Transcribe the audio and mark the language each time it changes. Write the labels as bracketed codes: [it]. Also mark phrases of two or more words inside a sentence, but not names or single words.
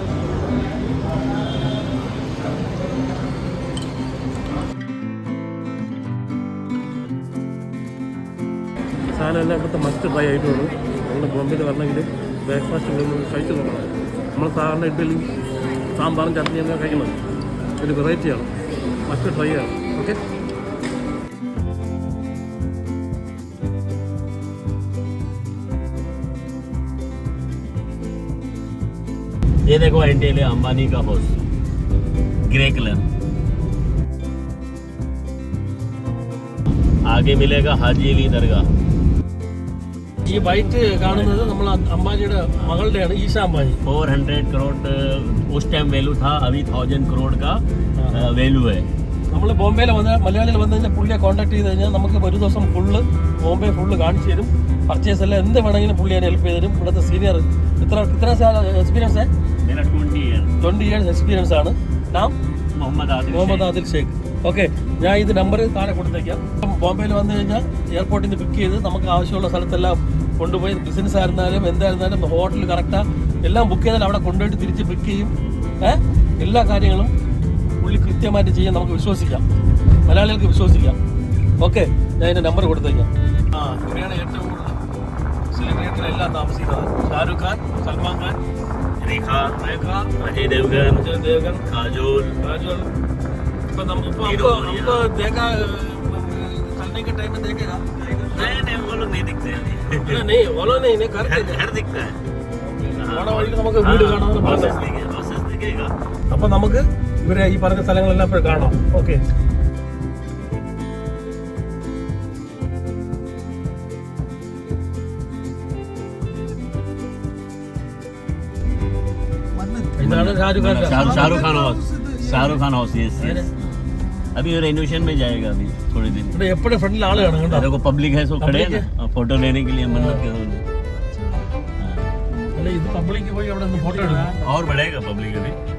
[ml] സാധനം എല്ലാം ഇവിടുത്തെ [en] must try [ml] ആയിട്ടുള്ളൂ. നമ്മൾ ബോംബെയിൽ വരണമെങ്കിൽ ബ്രേക്ക്ഫാസ്റ്റ് കഴിച്ചു നോക്കണം. നമ്മൾ സാധാരണ ഇഡ്ഡലി സാമ്പാറും ചട്നിയൊക്കെ കഴിക്കുന്നത് ഒരു വെറൈറ്റിയാണ്. [en] must try [ml] ചെയ്യണം. ഓക്കെ, [hi] ये देखो एंटेल है अंबानी का हाउस, [en] grey colour. [hi] आगे मिलेगा हाजी अली दरगाह. [ml] ഈ വൈറ്റ് കാണുന്നത് നമ്മൾ അംബാനിയുടെ മകളുടെയാണ്, ഈശ അംബാനി. [hi] 400 करोड़ उस [en] time value [hi] था, अभी 1000 करोड़ का वैल्यू है. [ml] നമ്മൾ ബോംബെയിൽ മലയാളികൾ വന്നു കഴിഞ്ഞാൽ പുള്ളിയെ കോൺടാക്ട് ചെയ്ത് കഴിഞ്ഞാൽ നമുക്ക് ഒരു ദിവസം ഫുള്ള് ബോംബെ ഫുള്ള് കാണിച്ചു തരും. പർച്ചേസ് എല്ലാം എന്ത് വേണമെങ്കിലും പുള്ളി അതിനെ ഹെൽപ്പ് ചെയ്ത് തരും. ഇവിടുത്തെ സീനിയർ ഇത്ര എക്സ്പീരിയൻസ് है? [hi] मेरा [ml] 20 [en] years experience [ml] ആണ്. നാം മുഹമ്മദ് ആദിൽ ഷേഖ്. ഓക്കെ, ഞാൻ ഇത് നമ്പർ താഴെ കൊടുത്തേക്കാം. ബോംബെയിൽ വന്നു കഴിഞ്ഞാൽ എയർപോർട്ടിൽ നിന്ന് പിക്ക് ചെയ്ത് നമുക്ക് ആവശ്യമുള്ള സ്ഥലത്തെല്ലാം കൊണ്ടുപോയി, ബിസിനസ് ആയിരുന്നാലും എന്തായിരുന്നാലും ഹോട്ടൽ കറക്റ്റാണ് എല്ലാം ബുക്ക് ചെയ്താൽ അവിടെ കൊണ്ടുപോയിട്ട് തിരിച്ച് പിക്ക് ചെയ്യും. എല്ലാ കാര്യങ്ങളും പുള്ളി കൃത്യമായിട്ട് ചെയ്യാൻ നമുക്ക് വിശ്വസിക്കാം, മലയാളികൾക്ക് വിശ്വസിക്കാം. ഓക്കെ, ഞാൻ അതിൻ്റെ നമ്പർ കൊടുത്തേക്കാം. ഇവിടെയാണ് ഏറ്റവും കൂടുതൽ സെലിബ്രിറ്റികളെല്ലാം താമസിക്കുന്നത്. ഷാരൂഖ് ഖാൻ, സൽമാൻ ഖാൻ, [hi] रेखा, अजय देवगन, काजोल. तो हमको देखा चलने के टाइम में देखेगा? नहीं, वो लोग नहीं दिखते हैं. नहीं, वो लोग नहीं घर दिखता है. [ml] നമുക്ക് വീട് കാണാൻ [hi] प्रोसेस दिखेगा. [ml] അപ്പൊ നമുക്ക് ഇവരെ ഈ പറഞ്ഞ സ്ഥലങ്ങളെല്ലാം ഇപ്പോൾ കാണാം. ഓക്കെ, ഇതാണ് [hi] शाहरुख खान हाउस. यस, अभी रेनोवेशन में जाएगा अभी थोड़े दिन. [ml] ഇവിടെ എപ്പോഴും ഫ്രണ്ടിൽ ആള് കാണും കേട്ടോ. [hi] देखो पब्लिक है, सो खड़े हैं ना फोटो लेने के लिए मन्नत के लिए. [ml] അല്ല, ഇത് പബ്ലിക് പോയി അവിടെ നിന്ന് ഫോട്ടോ എടുക്കും. [hi] और बढ़ेगा पब्लिक अभी.